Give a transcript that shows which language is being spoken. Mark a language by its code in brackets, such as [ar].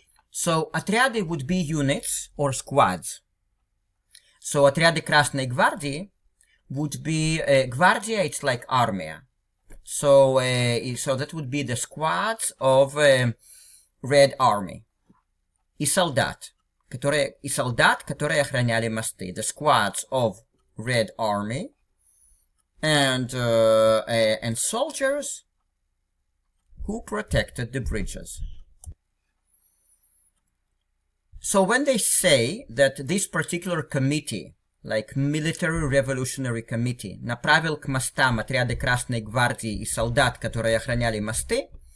[en] So отряды would be units or squads. So [ru] отряды Красной гвардии [en] would be гвардия, it's like army. So that would be the squads of Red Army. [ru] И солдат, которые охраняли мосты. [en] The squads of Red Army and soldiers who protected the bridges. So when they say that this particular committee, like Military Revolutionary Committee, [ru] направил к мостам отряды Красной гвардии и солдат, которые охраняли мосты,